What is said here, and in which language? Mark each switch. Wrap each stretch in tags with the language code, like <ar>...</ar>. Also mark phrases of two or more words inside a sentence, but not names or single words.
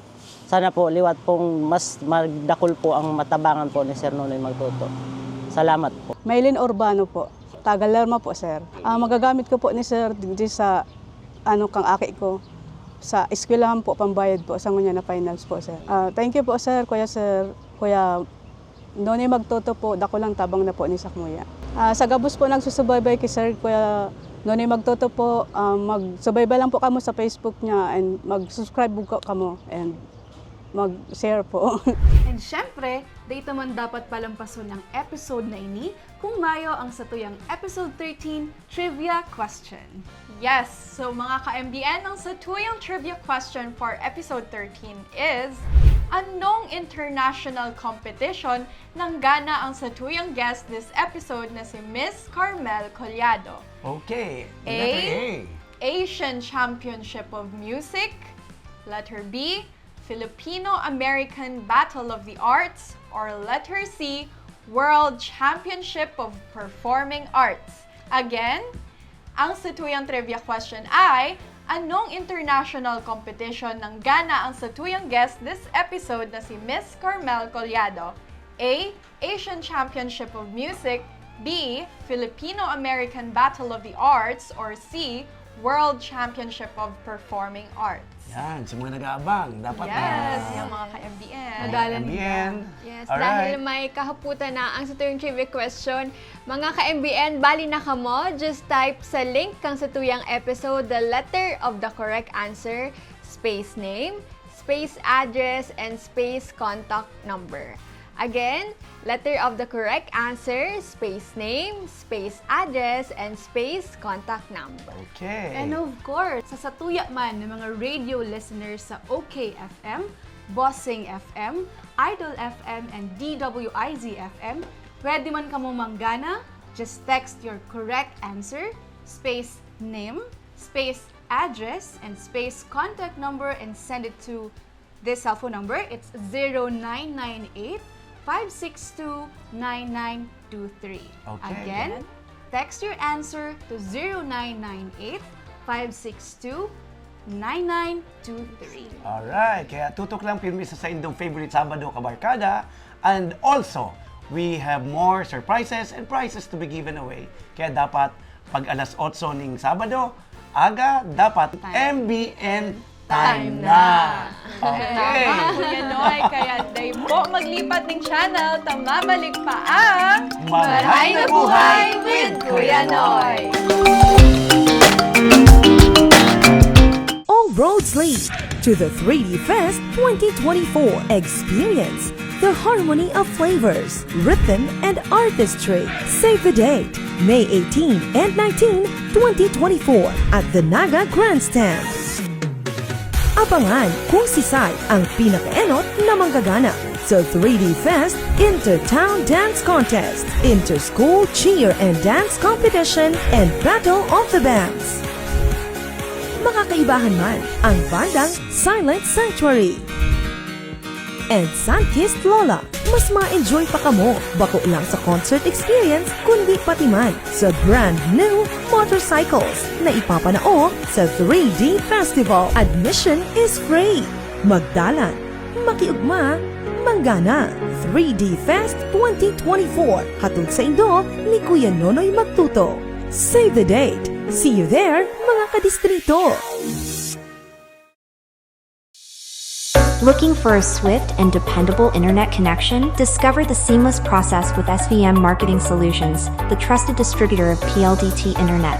<bik>Sana po liwat pong mas magdakol po ang matabangan po ni Sir Nonoy Magtuto. Salamat po. Maylin Urbano po. Tagalarma po, sir. Magagamit ko po ni Sir di sa kang aki ko sa eskwelahan po, pambayad po sa ngunya na finals po, sir.</bik> <en>Thank you po, sir.</en> <bik>Kuya Nonoy Magtuto po, dako lang tabang na po ni Sakmuya. Sa gabos po nagsusubaybay kay Sir Kuya Nonoy Magtuto po, magsubaybay lang po kamo sa Facebook niya and mag-subscribe po kamo and mag-share po. And syempre, dito man dapat palampason ang episode na ini kung mayo ang satuyang episode 13</bik> <en>trivia question. Yes, so</en> <bik>mga ka-MBN, ang satuyang</bik> <en>trivia question for episode 13 is,</en> <bik>anong</bik> <en>international competition</en> <bik>nanggana ang satuyang guest</bik> <en>this episode</en> <bik>na si Miss Carmel Collado?</bik> <en>Okay, A. letter A. Asian Championship of Music. Letter B, Filipino-American Battle of the Arts. Or letter C, World Championship of Performing Arts. Again,</en> <bik>ang satuyang</bik> <en>trivia question</en> <bik>ay, anong</bik> <en>international competition</en> <bik>nanggana ang satuyang guest</bik> <en>this episode</en> <bik>na si Miss Carmel Collado?</bik> <en>A, Asian Championship of Music. B, Filipino-American Battle of the Arts. Or C, World Championship of Performing Arts.</en> <tl>Yan, sa mga nag-aabang, dapat</tl> <en>Yes,</en> <tl>na yung mga ka-MBN.</tl> <en>MBN. Yes, Alright.</en> <bik>dahil may kahaputan na ang satuyang</bik> <en>trivia question,</en> <bik>mga ka-MBN, bali na kamo,</bik> <en>just type</en> <bik>sa link kang satuyang</bik> <en>episode the letter of the correct answer, space name, space address, and space contact number. Again, letter of the correct answer, space name, space address, and space contact number. Okay. And of course,</en> <bik>sa satuya man ng mga</bik> <en>radio listeners</en> <bik>sa OKFM, Bossing FM, Idol FM, and DWIZ FM, pwede man kamo manggana,</bik> <en>just text your correct answer, space name, space address, and space contact number and send it to this cell phone number. It's 0998 562-9923. Okay. Again, text your answer to 0998-562-9923. Alright,</en> <bik>kaya tutok lang pirmi sa indong favorite Sabado Kabarkada.</bik> <en>And also, we have more surprises and prizes to be given away.</en> <bik>Kaya dapat pag alas 8 ning Sabado, aga, dapat MBN time na!</bik> <tl>Tama, Kuya Noy.</tl> <bik>Kaya day po maglipat ng channel, tamabalik pa ang Maray na Buhay with Kuya Noy!</bik> <en>All roads lead to the 3D Fest 2024. Experience the harmony of flavors, rhythm, and artistry. Save the date, May 18 and 19, 2024 at the Naga Grandstand.</en> <bik>Abangan kung si Sai ang pinaka-enot na manggagana sa 3D Fest Inter-Town Dance Contest, Inter-School Cheer and Dance Competition, and Battle of the Bands. Makakaibahan man ang bandang Silent Sanctuary and Sunkissed Lola. Mas ma-enjoy pa kamo bako lang sa</bik> <en>concert experience</en> <bik>kundi pati man sa</bik> <en>brand new motorcycles</en> <bik>na ipapanao sa 3D Festival.</bik> <en>Admission is free.</en> <bik>Magdalan, makiugma, manggana.</bik> <en>3D Fest 2024.</en> <bik>Hatod sa Indo ni Kuya Nonoy Magtuto.</bik> <en>Save the date. See you there,</en> <bik>mga kadistrito.</bik> <en>Looking for a swift and dependable internet connection? Discover the seamless process with SVM Marketing Solutions, the trusted distributor of PLDT Internet.</en>